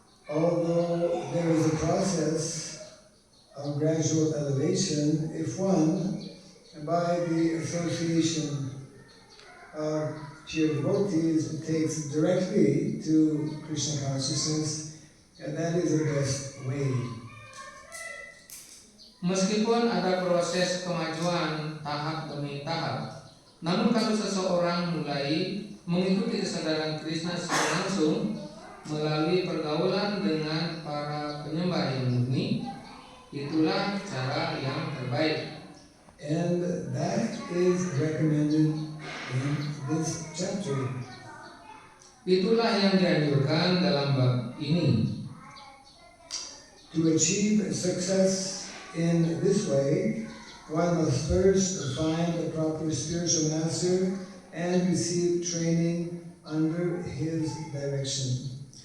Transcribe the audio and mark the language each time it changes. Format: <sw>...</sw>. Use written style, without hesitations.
<en>Although there is a process of gradual elevation, if one, by the association of pure devotees, takes directly to Krishna consciousness, and that is the best way.</en> <id>Meskipun ada proses kemajuan tahap demi tahap, namun kalau seseorang mulai mengikuti kesadaran Krishna secara langsung melalui pergaulan dengan para penyembah yang murni, itulah cara yang terbaik.</id> <en>And that is recommended in this chapter.</en> <id>Itulah yang dianjurkan dalam bab ini.</id> <en>To achieve success in this way, one must first find a proper spiritual master and receive training under his direction.</en>